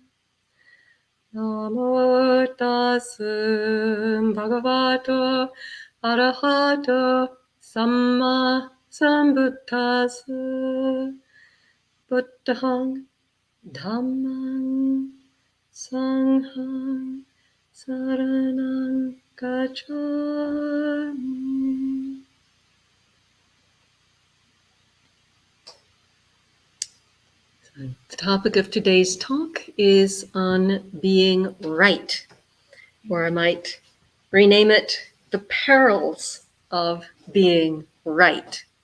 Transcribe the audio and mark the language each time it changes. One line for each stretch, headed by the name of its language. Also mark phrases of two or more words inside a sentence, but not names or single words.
Pali: Namo tassa bhagavato arahato samma sambuddhassa. Buddhang dhammang sanghang saranang gacchami.
English: The topic of today's talk is on being right, or I might rename it the perils of being right.